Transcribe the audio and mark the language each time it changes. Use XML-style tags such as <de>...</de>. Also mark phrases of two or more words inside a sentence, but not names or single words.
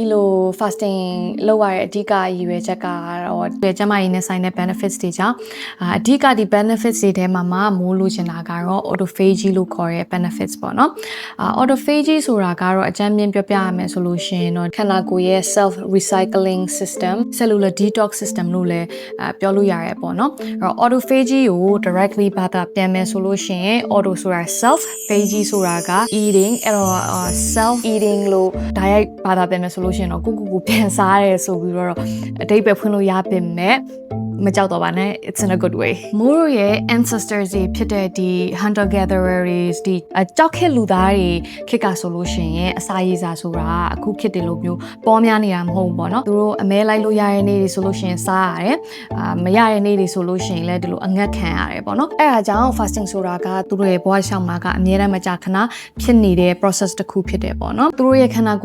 <my>လို fasting လုပ်ရတဲ့အဓိကရည်ရွယ်ချက်ကတော့ကျန်းမာရေးနဲ့ဆိုင်တဲ့ benefits တွေကြောင့်အဓိကဒီ benefits တွေထဲမှာမိုးလိုချင်တာကတော့ autophagy လို့ခေါ်တဲ့ benefits ပေါ့နော်autophagy ဆိုတာကတော့အကြမ်းမြင်ပြောပြရမယ်ဆိုလို့ရှိရင်တော့ခန္ဓာကိုယ်ရဲ့</my> <en>self recycling system cellular detox system</en> <my>လို့လည်းပြောလို့ရတယ်ပေါ့နော်အဲ့တော့ autophagy ကို directly ဘာသာပြန်မယ်ဆိုလို့ရှိရင် auto ဆိုတာ self phagy ဆိုတာက eating အဲ့တော့</my> <en>self eating</en> <my>လို့direct ဘာသာပြန်မယ်ဆိုလို့ရှိရင်တော့ကိုပြန်စားရဲဆိုပြီးတော့အဓိပ္ပာယ်ဖွင့်လို့ရပေမဲ့မကြောက်တော့ပါနဲ့</my> <en>it's in a good way</en> <my>မိုးတို့ ရဲ့ ancestors တွေဖြစ်တဲ့ဒီ</my> <en>hunter gatherers</en> <my>ဒီကြောက်ခက်လူသားတွေခေတ်ကဆိုလို့ရှိရင်အစာရည်စာဆိုတာအခုခေတ်တွေလိုမျိုးပေါ်များနေတာမဟုတ်ဘူးပေါ့နော်သူတို့အမဲလိုက်လို့ရတဲ့နေ့တွေဆိုလို့ရှိရင်စားရတယ်မရတဲ့နေ့တွေဆိုလို့ရှိရင်လည်းဒီလိုအငတ်ခံရတယ်ပေါ့နော်အဲ့ဒါကြောင့် fasting ဆိုတာကသူတို့ရဲ့ဘဝရှောင်မှာကအမြဲတမ်းမကြာခဏဖြစ်နေတဲ့ process တစ်ခုဖြစ်တယ်ပေါ့နော်သူတို့ရဲ့ခန္ဓာကို</my>